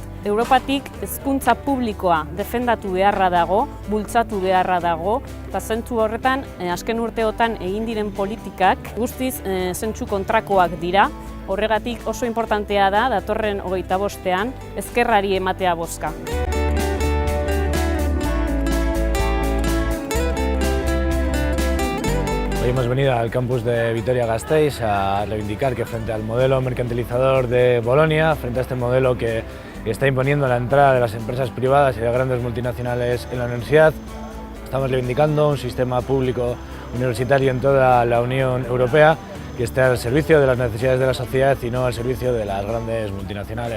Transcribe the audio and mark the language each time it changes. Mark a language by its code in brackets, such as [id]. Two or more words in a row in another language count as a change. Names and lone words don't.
[eu] Europatik hezkuntza publikoa defendatu beharra dago, bultzatu beharra dago, eta zentzu horretan azken urteotan egin diren politikak guztiz zentzu kontrakoak dira. Horregatik oso inportantea da datorren 25ean ezkerrari ematea bozka. [es] Hoy hemos venido al campus de Vitoria-Gasteiz a reivindicar que frente al modelo mercantilizador de Bolonia, frente a este modelo que está imponiendo la entrada de las empresas privadas y de grandes multinacionales en la universidad, estamos reivindicando un sistema público universitario en toda la Unión Europea que esté al servicio de las necesidades de la sociedad y no al servicio de las grandes multinacionales.